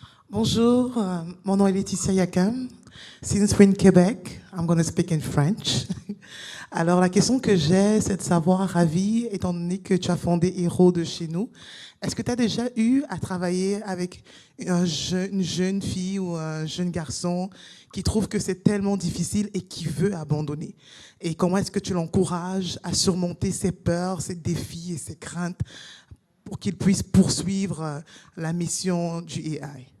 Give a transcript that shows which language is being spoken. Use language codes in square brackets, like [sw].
[fr] Bonjour, mon nom est Laetitia Yakam. [en] Since we're in Quebec, I'm going to speak in French. [fr] Alors, la question que j'ai, c'est de savoir, Ravy, étant donné que tu as fondé Héros de chez nous, est-ce que tu as déjà eu à travailler avec une jeune fille ou un jeune garçon qui trouve que c'est tellement difficile et qui veut abandonner? Et comment est-ce que tu l'encourages à surmonter ses peurs, ses défis et ses craintes pour qu'il puisse poursuivre la mission du AI?